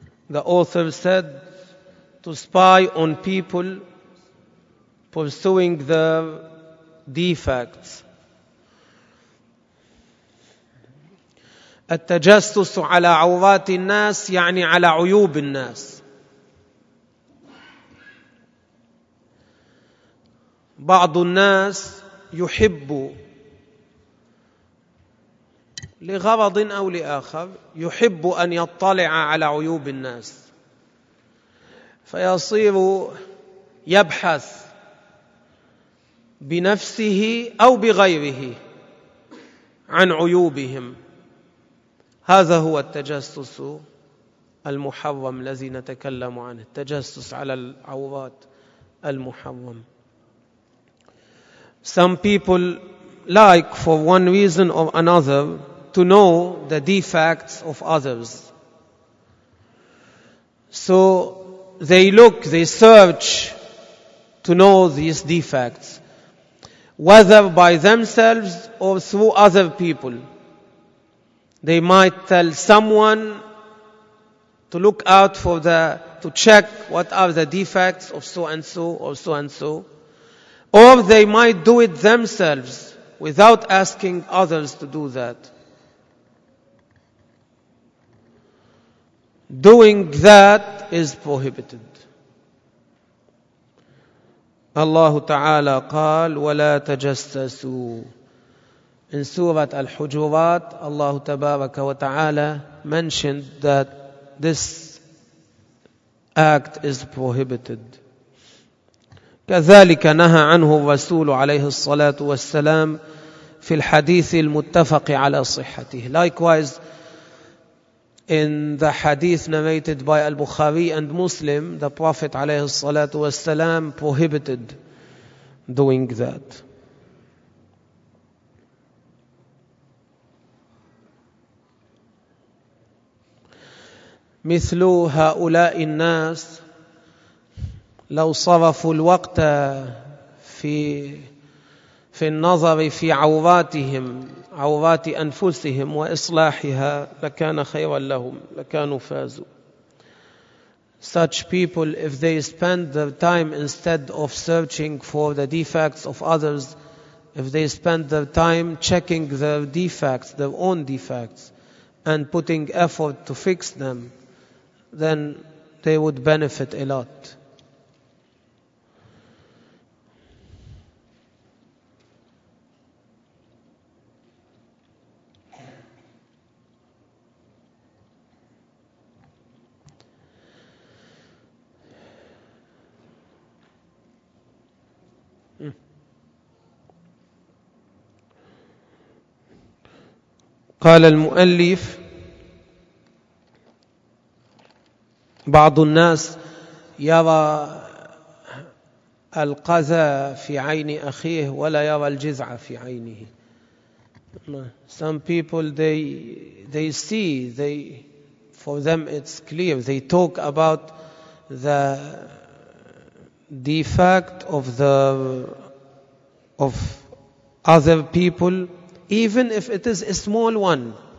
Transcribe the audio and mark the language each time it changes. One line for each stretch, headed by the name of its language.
English: The author said to spy on people pursuing their defects.
Arabic: التجسس على عورات الناس يعني على عيوب الناس. بعض الناس يحب لغرض أو لآخر يحب أن يطلع على عيوب الناس، فيصير يبحث بنفسه أو بغيره عن عيوبهم. هذا هو التجسس المحرم الذي نتكلم عنه، التجسس على العورات المحرم.
English: Some people like, for one reason or another, to know the defects of others. So they look, they search to know these defects, whether by themselves or through other people. They might tell someone to look out for the, to check what are the defects of so and so or so and so. Or they might do it themselves without asking others to do that. Doing that is prohibited.
Arabic: Allah Ta'ala قال وَلَا تَجَسَّسُوا.
English: In Surah Al-Hujurat, Allah Tabarak wa Ta'ala mentioned that this act is prohibited.
Arabic: كذلك نهى عنه الرسول عليه الصلاة والسلام في الحديث المتفق على صحته.
English: Likewise, in the hadith narrated by Al-Bukhari and Muslim, the Prophet
Arabic: عليه الصلاة والسلام
English: prohibited doing that.
Arabic: مثل هؤلاء الناس لو صرفوا الوقت في النظر في عوراتهم، عورات أنفسهم وإصلاحها، لكان خيرا لهم، لكانوا فازوا.
English: Such people, if they spend their time instead of searching for the defects of others, if they spend their time checking their defects, their own defects, and putting effort to fix them, then they would benefit a lot.
Arabic: قال المؤلف بعض الناس يرى القذى في عين أخيه ولا يرى الجزعة في عينه.
English: Some people they see, they for them it's clear. They talk about the defect of the of other people, even if it is a small one.